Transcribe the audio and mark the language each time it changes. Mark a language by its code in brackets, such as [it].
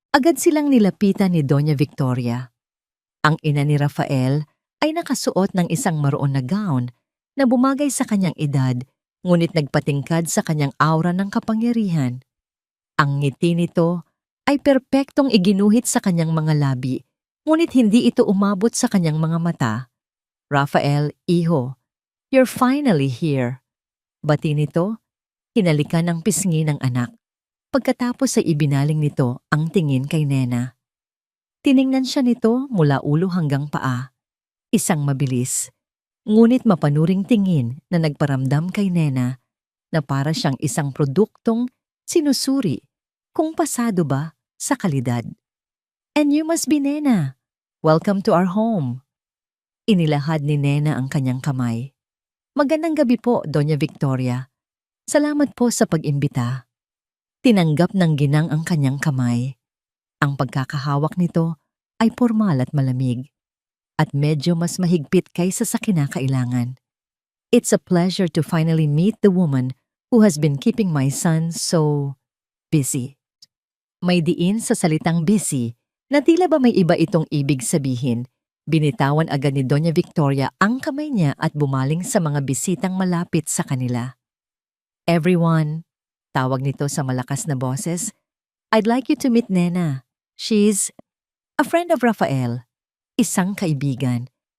[tl] Agad silang nilapitan ni Doña Victoria. Ang ina ni Rafael ay nakasuot ng isang maroon na gown na bumagay sa kanyang edad, ngunit nagpatingkad sa kanyang aura ng kapangyarihan. Ang ngiti nito ay perpektong iginuhit sa kanyang mga labi, ngunit hindi ito umabot sa kanyang mga mata. [en] "Rafael, iho, you're finally here." [tl] Bati nito, hinalikan ang pisngi ng anak. Pagkatapos ay ibinaling nito ang tingin kay Nena. Tiningnan siya nito mula ulo hanggang paa. Isang mabilis, ngunit mapanuring tingin na nagparamdam kay Nena na para siyang isang produktong sinusuri kung pasado ba sa kalidad. [en] "And you must be Nena. Welcome to our home." [tl] Inilahad ni Nena ang kanyang kamay. "Magandang gabi po, Doña Victoria. Salamat po sa pag-imbita." Tinanggap ng ginang ang kanyang kamay. Ang pagkakahawak nito ay pormal at malamig, at medyo mas mahigpit kaysa sa kinakailangan. [en] "It's a pleasure to finally meet the woman who has been keeping my son so busy." [tl] May diin sa salitang busy na tila ba may iba itong ibig sabihin. Binitawan agad ni Doña Victoria ang kamay niya at bumaling sa mga bisitang malapit sa kanila. [en] "Everyone," [tl] tawag nito sa malakas na boses, [en] "I'd like you to meet Nena. She's a friend of Rafael, [tl] isang kaibigan."